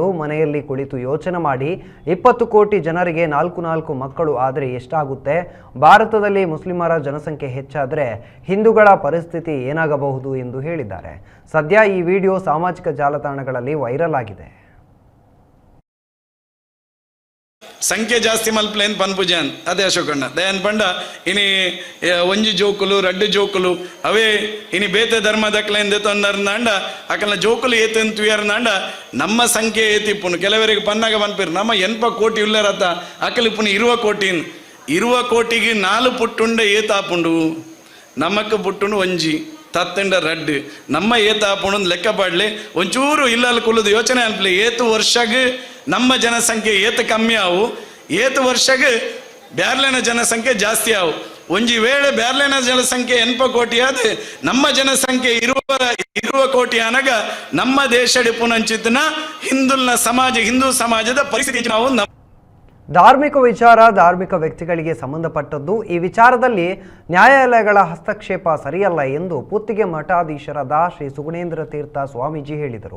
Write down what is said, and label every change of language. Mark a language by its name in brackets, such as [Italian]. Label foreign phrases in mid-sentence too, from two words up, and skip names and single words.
[Kannada] ಮನೆಯಲ್ಲಿ ಕುಳಿತು ಯೋಚನೆ ಮಾಡಿ, 20 ಕೋಟಿ ಜನರಿಗೆ 4 ಮಕ್ಕಳು ಆದರೆ ಎಷ್ಟಾಗುತ್ತೆ? ಭಾರತದಲ್ಲಿ ಮುಸ್ಲಿಮರ ಜನಸಂಖ್ಯೆ ಹೆಚ್ಚಾದರೆ ಹಿಂದೂಗಳ ಪರಿಸ್ಥಿತಿ ಏನಾಗಬಹುದು ಎಂದು ಹೇಳಿದ್ದಾರೆ. ಸದ್ಯ ಈ ವಿಡಿಯೋ ಸಾಮಾಜಿಕ ಜಾಲತಾಣಗಳಲ್ಲಿ ವೈರಲ್ ಆಗಿದೆ. [Tulu] ಸಂಖ್ಯೆ ಜಾಸ್ತಿ ಮಲ್ಪಲೇನ್ ಪನ್ಪುಜಾನ್ ಅದೇ ಅಶೋಕಣ್ಣ ದಯಾನ್ ಪಂಡ ಇನಿ ಒಂಜಿ ಜೋಕುಲು ರಡ್ಡು ಜೋಕುಲು ಅವೇ ಇನಿ ಬೇತೆ ಧರ್ಮದಕ್ಲೆಂದ ತಂದರ್ನಾಂಡ ಅಕಲ್ನ ಜೋಕುಲು ಏತೆಂತುಯರ್ನಾಂಡ ನಮ್ಮ ಸಂಖ್ಯೆ ಏತಿಪ್ಪುನು ಕೆಲವರಿಗೆ ಪನ್ನಾಗ ಪನ್ಪಿರು ನಮ್ಮ 80 ಕೋಟಿ ಉಳ್ಳರತ್ತ ಅಕಲಿಪ್ಪುನು 20 ಕೋಟಿಗೆ 4 ಪುಟ್ಟುಂಡ ಏತಾಪುಂಡು ನಮಕ್ ಪುಟ್ಟುಂಡು ಒಂಜಿ ತತ್ತಂಡ ರಡ್ಡು ನಮ್ಮ ಏತಾಪುಂಡು ಲೆಕ್ಕ ಪಾಡ್ಲೆ ಒಂಚೂರು ಇಲ್ಲಲ್ಲಿ ಕುಲ್ಲದು ಯೋಚನೆ ಅನ್ಪಲೆ ಏತು ವರ್ಷಗೆ ನಮ್ಮ ಜನಸಂಖ್ಯೆ ಏತು ಕಮ್ಮಿ ಆವು, ಏತು ವರ್ಷಗೆ ಬ್ಯಾರ್ಲೆನ ಜನಸಂಖ್ಯೆ ಜಾಸ್ತಿ ಆವು. ಒಂಜಿ ವೇಳೆ ಬ್ಯಾರ್ಲೆನ ಜನಸಂಖ್ಯೆ 80 ಕೋಟಿ ಆದ ನಮ್ಮ ಜನಸಂಖ್ಯೆ 20 ಕೋಟಿ ಅನಗ ನಮ್ಮ ದೇಶದ ಪುನಂಚಿತನ ಹಿಂದೂ ಸಮಾಜದ ಪರಿಸ್ಥಿತಿ ನಾವು [Kannada] ಧಾರ್ಮಿಕ ವಿಚಾರ ಧಾರ್ಮಿಕ ವ್ಯಕ್ತಿಗಳಿಗೆ ಸಂಬಂಧಪಟ್ಟದ್ದು. ಈ ವಿಚಾರದಲ್ಲಿ ನ್ಯಾಯಾಲಯಗಳ ಹಸ್ತಕ್ಷೇಪ ಸರಿಯಲ್ಲ ಎಂದು ಪುತ್ತಿಗೆ ಮಠಾಧೀಶರಾದ ಶ್ರೀ ಸುಗುಣೇಂದ್ರ ತೀರ್ಥ ಸ್ವಾಮೀಜಿ ಹೇಳಿದರು.